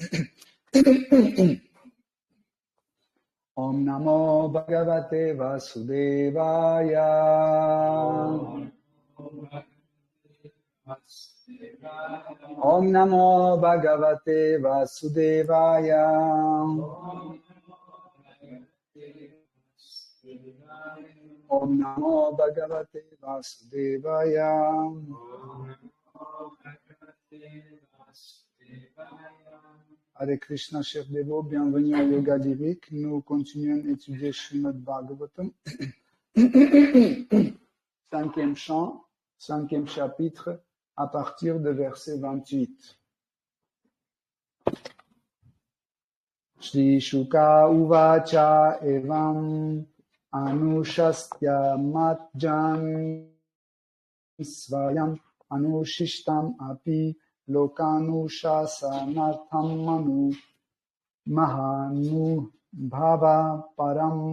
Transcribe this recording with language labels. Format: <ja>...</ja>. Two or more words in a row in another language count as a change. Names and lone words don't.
<sa>Om Namo Bhagavate Vasudevaya Om Namo Bhagavate Vasudevaya Om Namo Bhagavate Vasudevaya Hare Krishna,</sa> <fr>chers dévots, bienvenue au Yoga Lyrique. Nous continuons d'étudier Srimad Bhagavatam. 5e chant, 5e chapitre, à partir de verset 28.</fr> <sa>Shri Shuka Uvacha Evam Anushastya Matjan Svayam Anushishtam Api Lokanushasanatham Manu Mahanu Bhava Param</sa>